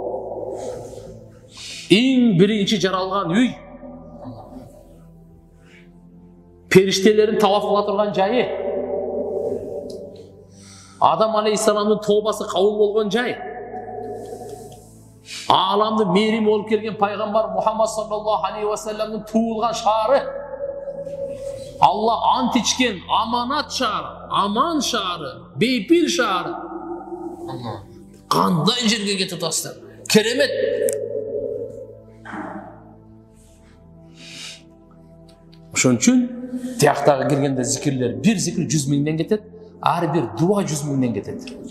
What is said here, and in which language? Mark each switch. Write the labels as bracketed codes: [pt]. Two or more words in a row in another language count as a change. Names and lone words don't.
[ky] Эң биринчи жаралган үй. Периштелерин талап кыла турган жайы. Адам алейхиссаламдын тообасы кабыл болгон жай. Аламды мээрим болуп келген пайгамбар Мухаммад [ar] صلى الله عليه وسلم [ky] туулган шаары. Алла ант ичкен аманат шаары, аман шаары, бейпил шаары. Кандай жерге кетип атасыздар? Керемет. Ошон үчүн тияктагы киргенде зикирлер, бир зикир 100 миңден кетет, ар бир дуа 100 миңден кетет.